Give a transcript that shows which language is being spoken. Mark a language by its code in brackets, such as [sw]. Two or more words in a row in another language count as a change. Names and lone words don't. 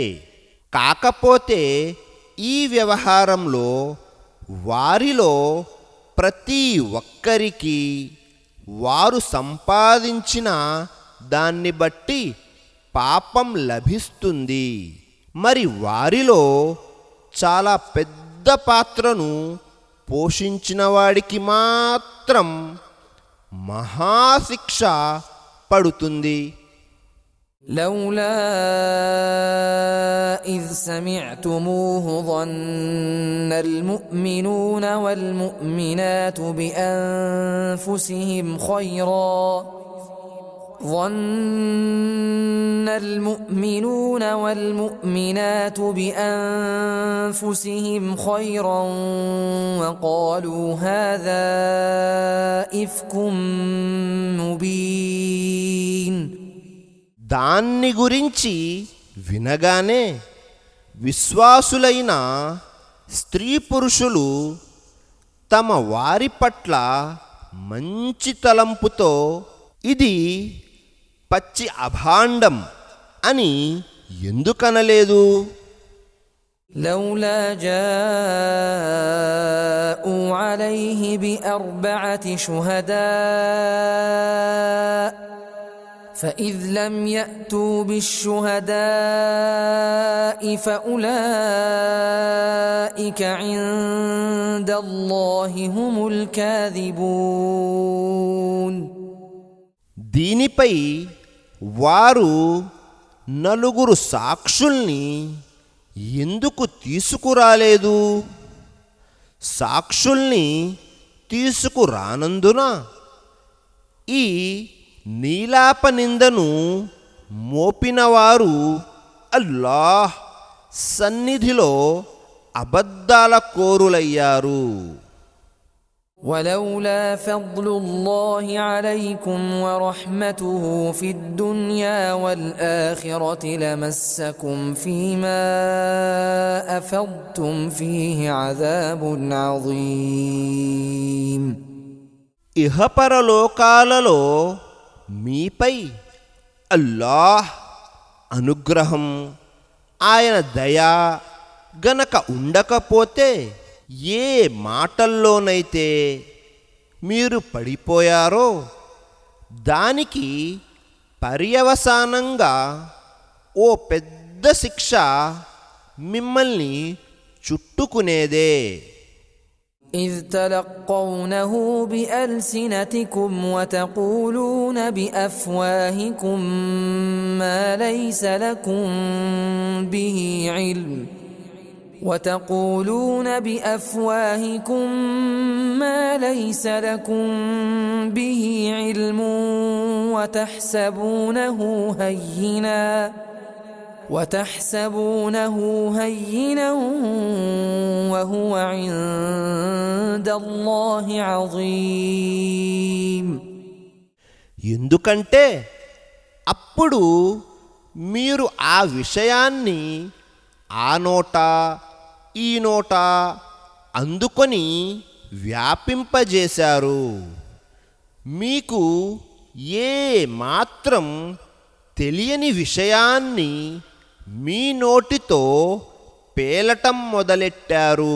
[te] కాకపోతే ఈ వ్యవహారంలో వారిలో ప్రతి ఒక్కరికి వారు సంపాదించిన దాన్ని బట్టి పాపం లభిస్తుంది. మరి వారిలో చాలా పెద్ద పాత్రను పోషించిన వాడికి మాత్రం మహాశిక్ష పడుతుంది. [ar] لولا إذ سمعتموه ظن المؤمنون والمؤمنات بأنفسهم خيرا ظن المؤمنون والمؤمنات بأنفسهم خيرا وقالوا هذا إفك مبين. [te] దాన్ని గురించి వినగానే విశ్వాసులైన స్త్రీ పురుషులు తమ వారి పట్ల మంచి తలంపుతో ఇది పచ్చి అభాండం అని ఎందుకనలేదు? [ar] لولا جاءوا عليه بأربعة شهداء فإذ لم يأتوا بالشهداء فأولئك عند الله هم الكاذبون. [te] దీనిపై వారు నలుగురు సాక్షుల్ని ఎందుకు తీసుకురాలేదు? సాక్షుల్ని తీసుకురానందున ఈ నీలాపనిందను మోపినవారు అల్లాహ్ సన్నిధిలో అబద్ధాల కోరులయ్యారు. [ar] ولولا فضل الله عليكم ورحمته في الدنيا والآخرة لمسكم فيما أفضتم فيه عذاب عظيم. [te] ఇహపరలోకాలలో మీపై అల్లాహ్ అనుగ్రహం, ఆయన దయా గనక ఉండకపోతే ఏ మాటల్లోనైతే మీరు పడిపోయారో దానికి పర్యవసానంగా ఓ పెద్ద శిక్ష మిమ్మల్ని చుట్టుకునేదే. [ar] إذ تلقونه بألسنتكم وتقولون بأفواهكم ما ليس لكم به علم وتقولون بأفواهكم ما ليس لكم به علم وتحسبونه هينا وهو عند الله عظيم. [te] ఎందుకంటే అప్పుడు మీరు ఆ విషయాన్ని ఆ నోట ఈ నోట అందుకొని వ్యాపింపజేశారు. మీకు ఏ మాత్రం తెలియని విషయాన్ని మీ నోటితో పేలటం మొదలెట్టారు.